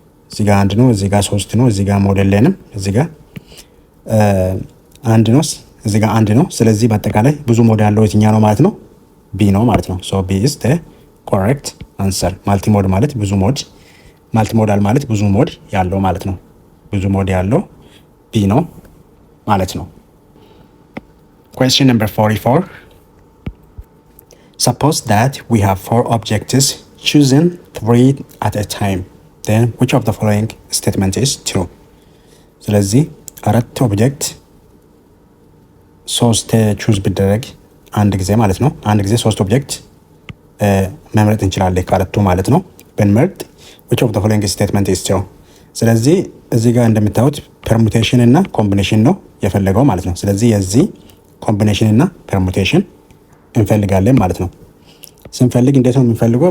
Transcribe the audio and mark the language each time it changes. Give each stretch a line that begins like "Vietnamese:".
Amharic: እዚህ ጋር 1 ነው፣ እዚህ ጋር 3 ነው፣ እዚህ ጋር ሞድ የለንም፣ እዚህ ጋር 1 ነው፣ እዚህ ጋር 1 ነው። ስለዚህ በአጠቃላይ ብዙ ሞድ ያለው የትኛ ነው ማለት ነው? ቢ ነው ማለት ነው።
English: ሶ ቢ ኢዝ ዘ ኮሬክት አንሰር።
Amharic: ማልቲ ሞድ ማለት ብዙ ሞድ፣ ማልቲ ሞዳል ማለት ብዙ ሞድ ያለው ማለት ነው። ብዙ ሞድ ያለው ቢ ነው ማለት ነው።
English: Question number 44. Suppose that we have 4 objects, choosing 3 at a time. Then which of the following statement is true?
Amharic: ስለዚህ 4 ኦብጀክት 3 ቹዝ ቢደረግ አንድ ጊዜ ማለት ነው። አንድ ጊዜ 3 ኦብጀክት መምረጥ እንችላለን ከአራቱ ማለት ነው። ብንመርጥ
English: which of the following statement is true?
Amharic: ስለዚህ እዚህ ጋር እንደምታዩት ፐርሙቴሽን እና ኮምቢኔሽን ነው የፈለገው ማለት ነው። ስለዚህ የዚህ ኮምቢኔሽን እና ፐርሙቴሽን እንፈልጋለን ማለት ነው። ስንፈልግ እንዴት ነው የምንፈልገው?